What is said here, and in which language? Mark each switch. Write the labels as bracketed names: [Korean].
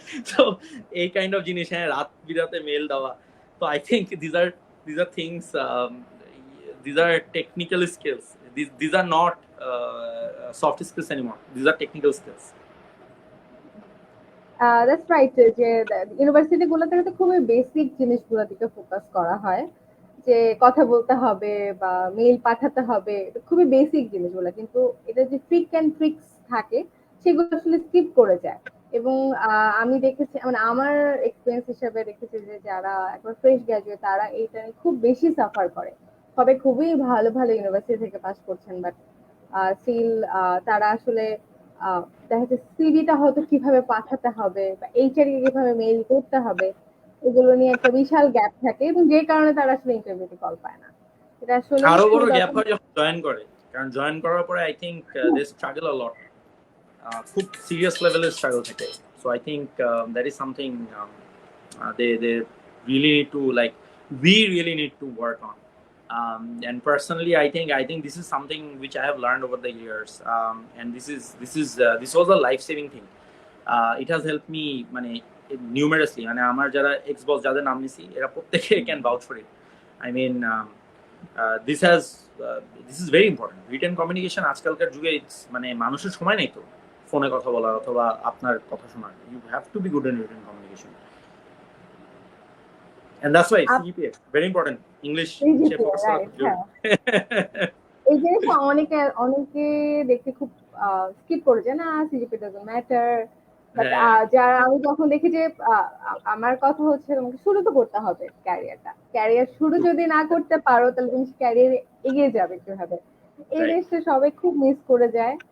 [Bangla] তো এই kind of জিনিস, হ্যাঁ, রাত বিরাতে মেল দেওয়া। [English] তো I think these are things, these are technical skills. These are not soft skills anymore. These are technical skills. That's right, [Bangla] যে ইউনিভার্সিটি গুলোতে কিন্তু খুবই বেসিক জিনিসগুলোর দিকে ফোকাস করা হয়, যে কথা বলতে হবে বা মেইল পাঠাতে হবে, খুবই বেসিক জিনিসগুলো। কিন্তু এটা যে ট্রিক অ্যান্ড ট্রিক্স থাকে সেগুলো আসলে স্কিপ করে যায়। এবং আমি দেখেছি, মানে আমার এক্সপিরিয়েন্স হিসেবে দেখেছি যে যারা একবার ফ্রেশ গ্রাজুয়েট তারা এইটা নিয়ে খুব বেশি সাফার করে। সবাই খুবই ভালো ভালো ইউনিভার্সিটি থেকে পাস করছেন, বাট স্টিল তারা আসলে দেখা যাচ্ছে সিভিটা হয়তো কিভাবে পাঠাতে হবে বা এইচআর কে কিভাবে মেইল করতে হবে, এগুলো নিয়ে একটা বিশাল গ্যাপ থাকে, এবং যে কারণে তারা আসলে ইন্টারভিউতে কল পায় না। এটা আসলে আরো বড় গ্যাপ হয় যখন জয়েন করে, কারণ জয়েন করার পরে [English] I think they struggle a lot, [Bangla] খুব সিরিয়াস লেভেলের স্ট্রাগল থাকে। [English] So I think that is something they really need to, like, we really need to work on. And personally, I think this is something which I have learned over the years, and this was a life-saving thing. It has helped me মানে numerously, [Bangla] মানে আমার যারা x বস যাদের নাম নিছি এরা প্রত্যেকে [English] can vouch for it. I mean, this is very important. [Bangla] Written communication আজকালকার যুগে মানে মানুষের সময় নেই তো ফোনে কথা বলার অথবা আপনার কথা শোনার। [English] You have to be good in written communication. And that's why CGPA very important. [Bangla] English focus করা খুব জরুরি। এই জিনিসটা অনেকে দেখতে খুব স্কিপ করে যায় না, [English] CGPA doesn't matter. [Bangla] বাট যারা, আমি যখন দেখি যে আমার কথা হচ্ছে তোমাকে শুরু তো করতে হবে ক্যারিয়ার শুরু যদি না করতে পারো তাহলে তুমি ক্যারিয়ারে এগিয়ে যাবে কিভাবে, এই জিনিসটা সবাই খুব মিস করে যায়।